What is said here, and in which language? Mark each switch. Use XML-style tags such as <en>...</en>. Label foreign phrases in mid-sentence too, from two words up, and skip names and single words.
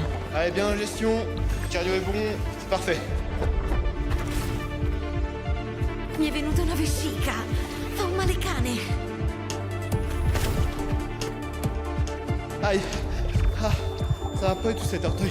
<fr>Allez, bien en gestion, cardio est bon, c'est parfait.</fr> <it>Mi è venuta una vescica, fa un male cane.</it> <fr>Aïe, ah, ça va pas du tout cet orteil.</fr>